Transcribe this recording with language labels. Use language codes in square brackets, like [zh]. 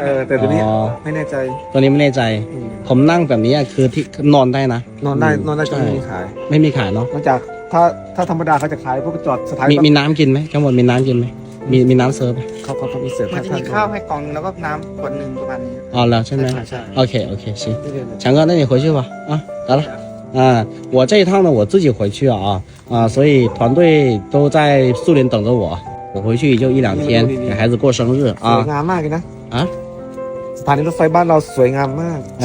[th] แต่ตัวนี้ไม่แน่ใจ ตัวนี้ไม่แน่ใจผมนั่งแบบนี้คือที่นอนได้นะ นอนได้จะไม่มีขาย ไม่มีขายเนาะ นอกจากถ้าธรรมดาเขาจะขายพวกจอดสถานี มีน้ำกินไหมข้างบนมีน้ำกินไหมมีน้ำเสิร์ฟไหม เขามีเสิร์ฟมันจะมีข้าวให้กล่องแล้วก็น้ำขวดนึงประมาณนี้ อ๋อแล้วใช่ไหม ใช่ [zh] OK行强哥那你回去吧得了我这一趟呢我自己回去所以团队都在树林等着我回去就1-2天给孩子过生日 [th] สวยงามมากเลยนะสถานีรถไฟบ้านเราสวยงามมาก